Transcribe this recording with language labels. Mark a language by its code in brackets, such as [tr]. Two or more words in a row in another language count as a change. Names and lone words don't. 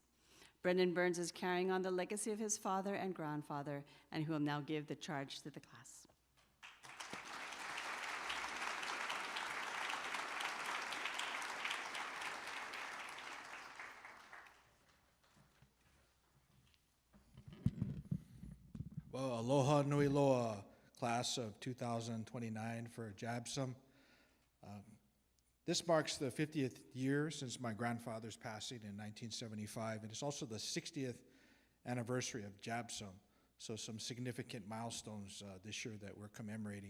[en] Brendan Burns is carrying on the legacy of his father and grandfather, and who will now give the charge to the class. Well, [haw] aloha nui loa, [en] class of 2029 for JABSOM. This marks the 50th year since my grandfather's passing in 1975, and it's also the 60th anniversary of JABSOM, so some significant milestones this year that we're commemorating.